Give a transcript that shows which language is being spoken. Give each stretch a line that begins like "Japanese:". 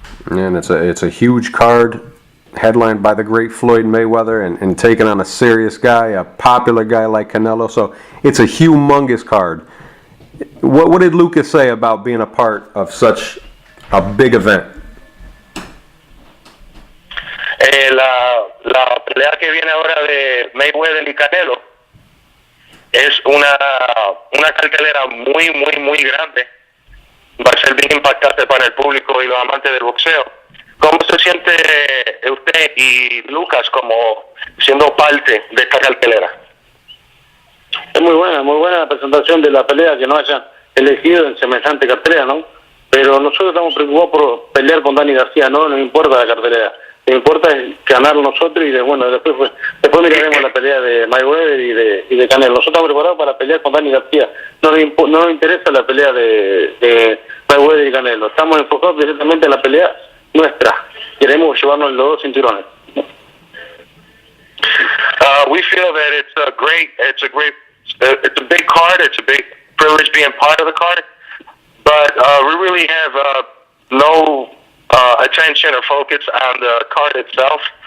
English: And it's a huge card, headlined by the great Floyd Mayweather, and taking on a serious guy, a popular guy like Canelo. So it's a humongous card. What did Lucas say about being a part of such a big event?
Spanish: La pelea que viene ahora de Mayweather y Canelo es una cartelera muy, muy, muy grande. Va a ser bien impactante para el público y los amantes del boxeo. ¿Cómo se siente usted y Lucas como siendo parte de esta cartelera? Es muy buena la presentación de la pelea, que no hayan elegido en semejante cartelera, ¿no? Pero nosotros estamos preocupados por pelear con Danny Garcia, no nos importa la cartelera. Lo que importa es ganar nosotros y después miraremos la pelea de Mayweather y de Canelo. Nosotros estamos preparados para pelear con Danny García. No nos interesa la pelea de Mayweather y Canelo. Estamos enfocados directamente en la pelea nuestra. Queremos llevarnos los 2 cinturones.
English: We feel that it's a big card. It's a big privilege being part of the card, but we really have no attention or focus on the card itself.